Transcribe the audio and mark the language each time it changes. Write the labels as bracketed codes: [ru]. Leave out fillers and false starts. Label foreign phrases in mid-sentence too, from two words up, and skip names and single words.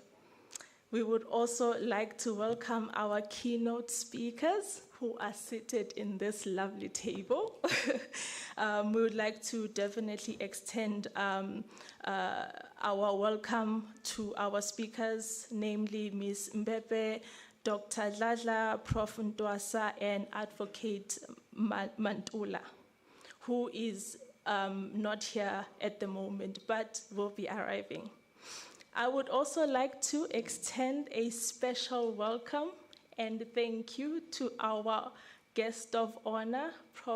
[en] We would also like to welcome our keynote speakers who are seated in this lovely table. We would like to definitely extend our welcome to our speakers, namely Ms. Mbepe, Dr. Dladla, Prof. Ntwasa, and Advocate Mantula, who is not here at the moment, but will be arriving. I would also like to extend a special welcome and thank you to our guest of honor, Prof.